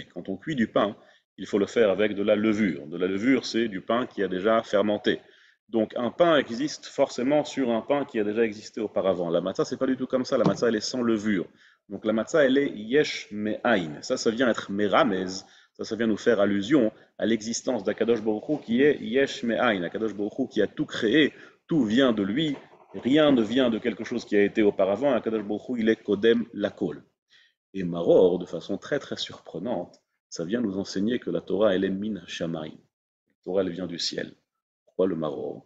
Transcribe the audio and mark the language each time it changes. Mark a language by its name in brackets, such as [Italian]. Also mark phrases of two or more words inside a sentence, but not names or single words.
[French] Quand on cuit du pain, il faut le faire avec de la levure. De la levure, c'est du pain qui a déjà fermenté. Donc un pain existe forcément sur un pain qui a déjà existé auparavant. La matzah, c'est pas du tout comme ça. La matzah, elle est sans levure. Donc la matzah, elle est [Hebrew] יש מאין. [French] Ça vient être meramez. Ça vient nous faire allusion à l'existence d' [Hebrew] הקדוש ברוך הוא [French] qui est [Hebrew] יש מאין. הקדוש ברוך הוא [French] qui a tout créé, tout vient de lui. Rien ne vient de quelque chose qui a été auparavant. [Hebrew] הקדוש ברוך הוא, [French] il est [Hebrew] קודם לכל. [French] Et Maror, de façon très très surprenante, ça vient nous enseigner que la Torah, elle est [Hebrew] מן השמים. [French] La Torah, elle vient du ciel. Pourquoi le Maror?